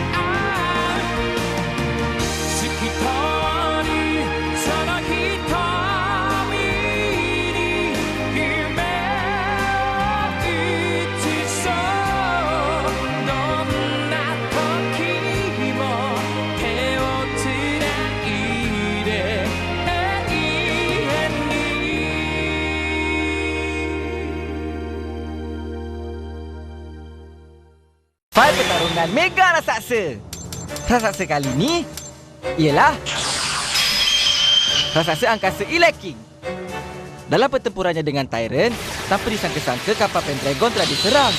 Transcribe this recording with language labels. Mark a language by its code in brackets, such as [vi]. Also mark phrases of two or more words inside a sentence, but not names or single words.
[ja] 透き通るその瞳に夢を映そう、どんな時も手をつないで永遠に。 [ms] File pertarungan Mega Raksasa. Raksasa kali ni ialah raksasa angkasa King. Dalam pertempurannya dengan Tyrant, tanpa disangka-sangka kapal Pendragon telah diserang.